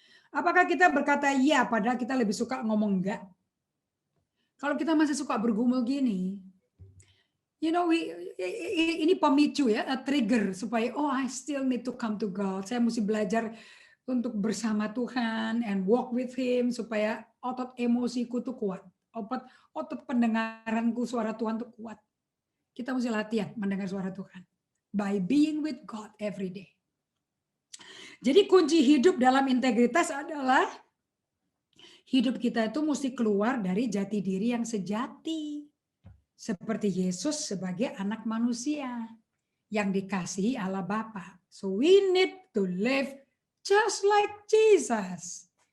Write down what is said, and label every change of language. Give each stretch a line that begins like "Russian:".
Indonesian: Apakah kita berkata iya padahal kita lebih suka ngomong enggak? Kalau kita masih suka bergumul gini, you know, ini pemicu ya,
English: a trigger
Indonesian: supaya
English: I still need to come to God.
Indonesian: Saya mesti belajar untuk bersama Tuhan
English: and walk with Him
Indonesian: supaya otot emosiku tuh kuat, otot pendengaranku suara Tuhan tuh kuat. Kita mesti latihan mendengar suara Tuhan
English: by being with God every day.
Indonesian: Jadi kunci hidup dalam integritas adalah hidup kita itu mesti keluar dari jati diri yang sejati. Seperti Yesus sebagai anak manusia yang dikasihi Allah Bapa.
English: So we need to live just like Jesus.